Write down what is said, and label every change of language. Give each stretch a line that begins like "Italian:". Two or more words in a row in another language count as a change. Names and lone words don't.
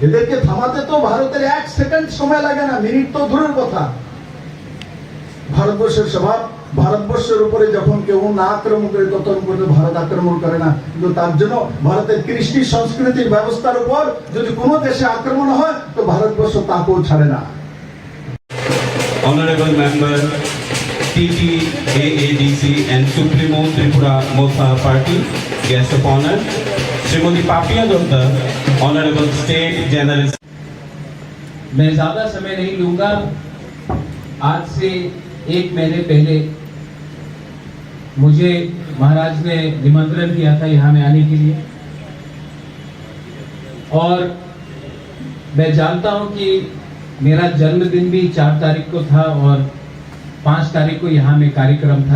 Bangla: এদেরকে থামাতে তো ভারতের 1 সেকেন্ড সময় লাগে না, মিনিট তো দূরের কথা। ভারতবর্ষের স্বভাব, ভারতবর্ষের উপরে যখন কেউ না আক্রমণ করে ততক্ষণ পর্যন্ত ভারত আক্রমণ করে না, কিন্তু তার জন্য ভারতের কৃষ্টি সংস্কৃতির ব্যবস্থার উপর যদি কোনো দেশে আক্রমণ হয় তো ভারতবর্ষ তাকেও ছাড়ে না।
English: Honorable Member, TT, AADC and Supremo Tripura Motha Party, Guest of Honor, Srimati Papia Dutta, Honorable State General.
Hindi: मैं ज्यादा समय नहीं लूंगा। आज से 1 महीने पहले मुझे महाराज ने निमंत्रण किया था यहाँ में आने के लिए, और मैं जानता हूँ कि मेरा जन्मदिन भी 4 तारीख को था और 5 तारीख को यहाँ में कार्यक्रम था।